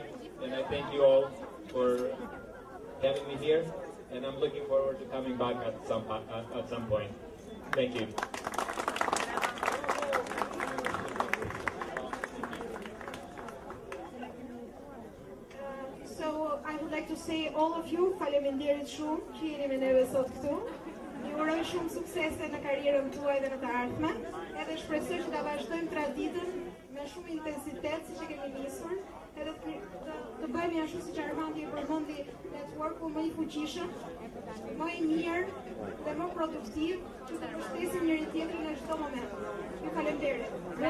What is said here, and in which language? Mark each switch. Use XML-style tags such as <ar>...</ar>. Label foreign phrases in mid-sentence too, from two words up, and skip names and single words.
<en>And I thank you all for having me here. And I'm looking forward to coming back at some point. Thank you. So I would like to say all of you,</en> <sq>faleminderit shumë që jeni me neve sot këtu. Ju uroj shumë suksese në karrierën tuaj dhe në të ardhmen. Edhe shpresoj që ta vazhdojmë traditën me shumë intensitet siç e kemi nisur. Edhe të bëjmë ashtu siç Armandi e përmendi, networku më i fuqishëm, më i mirë dhe më produktiv, që të mbështesim njëri tjetrin në çdo moment.</sq>